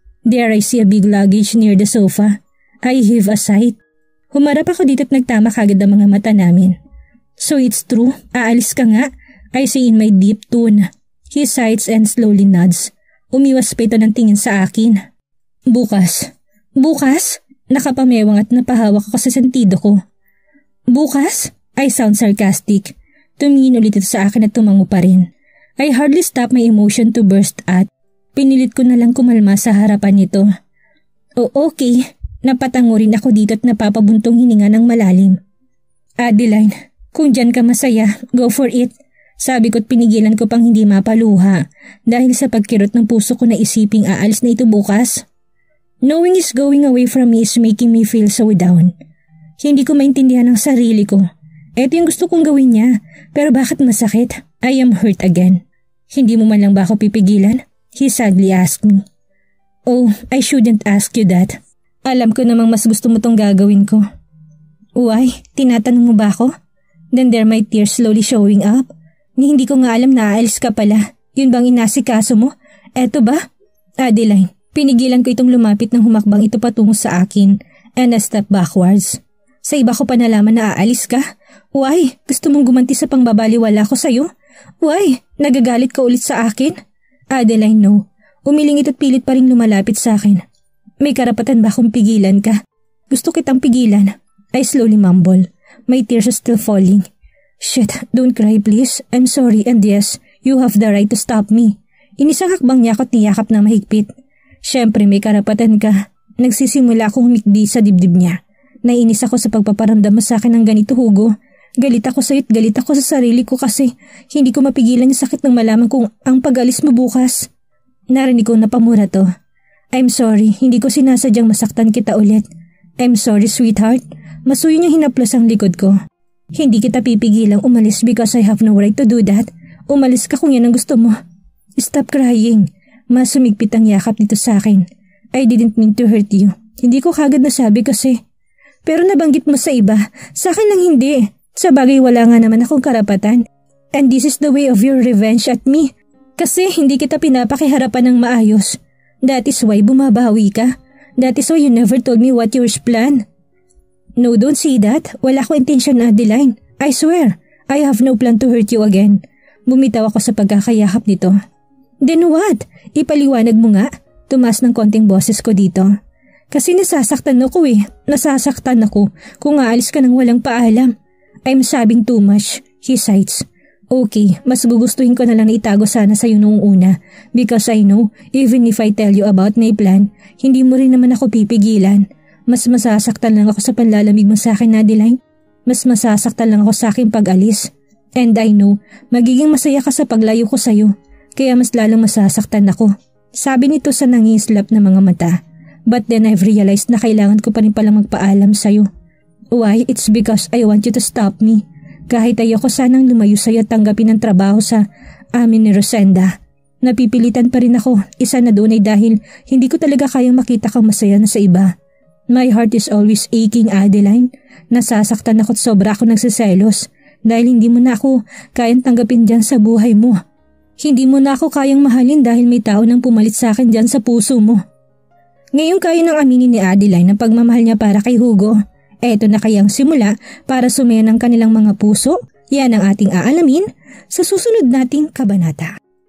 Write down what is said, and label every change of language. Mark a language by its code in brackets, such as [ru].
[en] There I see a big luggage near the sofa. I heave a sigh. [tl] Humarap ako dito at nagtama kagad ang mga mata namin. [en] So it's true, [tl] aalis ka nga? [en] I say in my deep tone. He sighs and slowly nods. [tl] Umiwas pa ito ng tingin sa akin. Bukas. Bukas? Nakapamewang at napahawak ako sa sentido ko. Bukas? [en] I sound sarcastic. [tl] Tumingin ulit ito sa akin at tumango pa rin. [en] I hardly stop my emotion to burst [tl] at pinilit ko na lang kumalma sa harapan nito. [en] Okay. [tl] Napatango rin ako dito at napapabuntong hininga ng malalim. Adeline, kung dyan ka masaya, [en] go for it. [tl] Sabi ko't pinigilan ko pang hindi mapaluha dahil sa pagkirot ng puso ko na isiping aalis na ito bukas. [en] Knowing he's going away from me is making me feel so down. [tl] Hindi ko maintindihan ang sarili ko. Ito yung gusto kong gawin niya, pero bakit masakit? [en] I am hurt again. [tl] Hindi mo man lang ba ako pipigilan? [en] He sadly asked me. Oh, I shouldn't ask you that. [tl] Alam ko namang mas gusto mo tong gagawin ko. [en] Why? [tl] Tinatanong mo ba ako? [en] Then there my tears slowly showing up. [tl] Ni hindi ko nga alam na aalis ka pala. Yun bang inasikaso mo? Eto ba? Adeline, pinigilan ko itong lumapit ng humakbang ito patungo sa akin [en] and I step backwards. [tl] Sa iba ko pa nalaman na aalis ka? [en] Why? [tl] Gusto mong gumanti sa pangbabaliwala ko sa'yo? [en] Why? [tl] Nagagalit ka ulit sa akin? Adeline, [en] no. [tl] Umilingit at pilit pa rin lumalapit sa akin. May karapatan ba akong pigilan ka? Gusto kitang pigilan. [en] I slowly mumble. My tears are still falling. Shit, don't cry please. I'm sorry and yes, you have the right to stop me. [tl] Inisang hakbang niya ako't niyakap na mahigpit. [en] Siyempre may karapatan ka. [tl] Nagsisimula akong humikbi sa dibdib niya. Nainis ako sa pagpaparamdam mo sa akin ng ganito, Hugo. Galit ako sa'yo't galit ako sa sarili ko kasi hindi ko mapigilan yung sakit ng malaman kung ang pag-alis mo bukas. Narinig ko na pamura to. [en] I'm sorry, [tl] hindi ko sinasadyang masaktan kita ulit. [en] I'm sorry sweetheart. [tl] Masuyo niyang hinaplos ang likod ko. Hindi kita pipigilang umalis [en] because I have no right to do that. [tl] Umalis ka kung yan ang gusto mo. [en] Stop crying. [tl] Mas sumigpit ang yakap nito sa akin. [en] I didn't mean to hurt you. [tl] Hindi ko kagad nasabi kasi. Pero nabanggit mo sa iba. Sa akin lang hindi. Sa bagay wala nga naman akong karapatan. [en] And this is the way of your revenge at me. [tl] Kasi hindi kita pinapakiharapan ng maayos. [en] That is why [tl] bumabawi ka. [en] That is why you never told me what yours plan. No, don't say that. [tl] Wala ko intensyon, Adeline. [en] I swear, I have no plan to hurt you again. [tl] Bumitaw ako sa pagkakayakap nito. [en] Then what? [tl] Ipaliwanag mo nga. Tumas ng konting boses ko dito. Kasi nasasaktan ako eh. Nasasaktan ako kung aalis ka nang walang paalam. [en] I'm sobbing too much. He sighs. Okay, [tl] mas gugustuhin ko na lang na itago sana sa'yo noong una [en] because I know, even if I tell you about my plan, [tl] hindi mo rin naman ako pipigilan. Mas masasaktan lang ako sa panlalamig mo sa akin, Adeline. Mas masasaktan lang ako sa aking pag-alis. [en] And I know, [tl] magiging masaya ka sa paglayo ko sa'yo, kaya mas lalong masasaktan ako. Sabi nito sa nangislap na mga mata. [en] But then I've realized [tl] na kailangan ko pa rin palang magpaalam sa'yo. [en] Why? It's because I want you to stop me. [tl] Kahit ayoko sanang lumayo sa'yo at tanggapin ang trabaho sa amin ni Rosenda. Napipilitan pa rin ako, isa na doon ay dahil hindi ko talaga kayang makita kang masaya na sa iba. [en] My heart is always aching, Adeline. [tl] Nasasaktan ako at sobra ako nagsiselos dahil hindi mo na ako kayang tanggapin dyan sa buhay mo. Hindi mo na ako kayang mahalin dahil may tao nang pumalit sa akin dyan sa puso mo. Ngayon kaya nang aminin ni Adeline ang pagmamahal niya para kay Hugo. Eto na kayang simula para sumayan ang kanilang mga puso. Yan ang ating aalamin sa susunod nating kabanata.